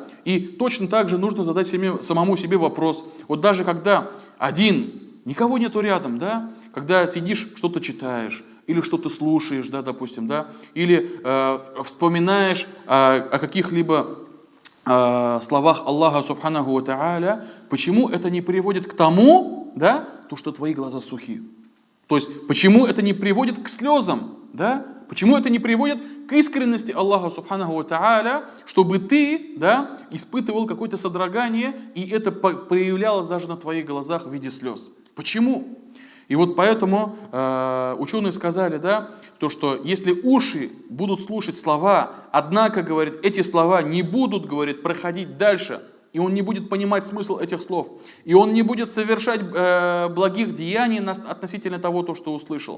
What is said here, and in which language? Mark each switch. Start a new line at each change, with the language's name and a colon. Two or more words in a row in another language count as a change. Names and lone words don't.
Russian: И точно так же нужно задать самому себе вопрос. Вот даже когда один, никого нету рядом, да? Когда сидишь, что-то читаешь, или что-то слушаешь, да, допустим, да? Или вспоминаешь о каких-либо словах Аллаха
Arabic: سبحانه وتعالى,
Russian: почему это не приводит к тому, да, то, что твои глаза сухи? То есть, почему это не приводит к слезам, да? Почему это не приводит к искренности Аллаха
Arabic: سبحانه وتعالى,
Russian: чтобы ты, да, испытывал какое-то содрогание, и это проявлялось даже на твоих глазах в виде слез? Почему? И вот поэтому ученые сказали, да, то, что если уши будут слушать слова, однако, говорит, эти слова не будут, говорит, проходить дальше и он не будет понимать смысл этих слов, и он не будет совершать благих деяний относительно того, то, что услышал.